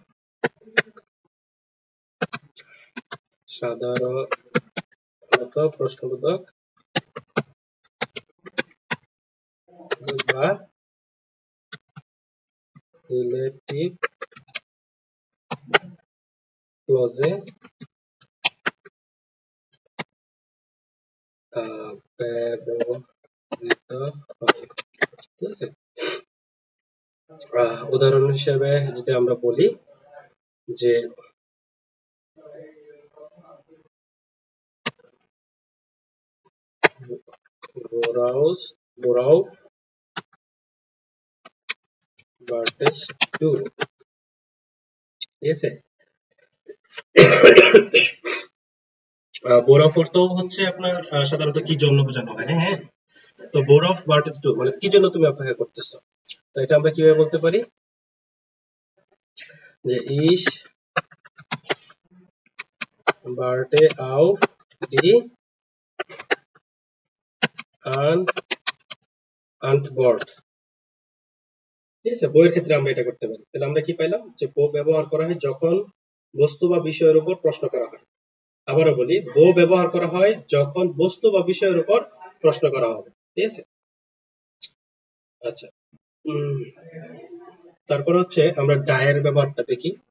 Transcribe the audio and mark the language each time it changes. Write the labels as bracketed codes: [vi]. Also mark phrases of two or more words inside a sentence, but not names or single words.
[bn] সাধারণত প্রশ্নবোধক বা রিলেটিভ ক্লজে ব্যবহৃত হয়। ঠিক আছে, উদাহরণ হিসেবে যদি আমরা বলি যে [de] worauf wartest du, [bn] ঠিক আছে। worauf অর্থ হচ্ছে আপনার সাধারণত কি জন্য বোঝানো হয়, হ্যাঁ। তো [de] worauf wartest du [bn] মানে কি জন্য তুমি অপেক্ষা করতেছো। তো এটা আমরা কিভাবে বলতে পারি যে [de] ich warte auf die Antwort, [bn] ঠিক আছে। বইয়ের ক্ষেত্রে আমরা এটা করতে পারি। তাহলে আমরা কি পাইলাম যে বো ব্যবহার করা হয় যখন বস্তু বা বিষয়ের উপর প্রশ্ন করা হয়। আবারও বলি, বো ব্যবহার করা হয় যখন বস্তু বা বিষয়ের উপর প্রশ্ন করা হবে, ঠিক আছে। আচ্ছা, তারপর হচ্ছে আমরা ডায়ের ব্যবহারটা দেখি।